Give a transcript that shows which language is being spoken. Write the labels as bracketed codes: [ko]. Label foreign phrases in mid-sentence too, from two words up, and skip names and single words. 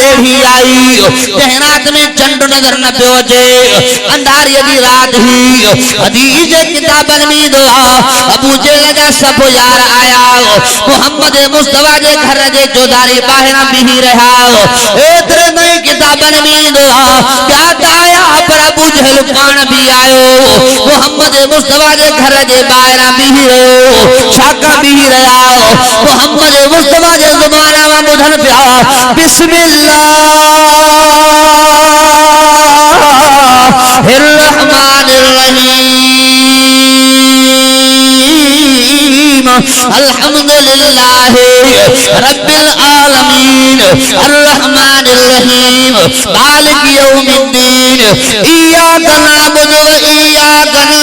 [sd] अहिड़ी आई तंहिं राति में चंड नज़र न पियो अचे अंधारीअ जी राति हुई हदीस जे किताबनि में ईंदो आहे अबू जेल जा सभु यार आया मोहम्मद मुस्तफा जे घर जे चौधारी ॿाहिरां बीही रहिया एतिरे नई किताबनि में ईंदो आहे ॿिया त आया पर अबू जहल पाण बि आयो मोहम्मद मुस्तफा जे घर जे ॿाहिरां बीही रहियो छाकाणि बीही रहिया मोहम्मद मुस्तफा जे ज़ुबान मां ॿुधनि पिया [ar] بسم الله الرحمن الرحيم الحمد لله رب العالمين الرحمن الرحيم مالك يوم الدين إياك نعبد وإياك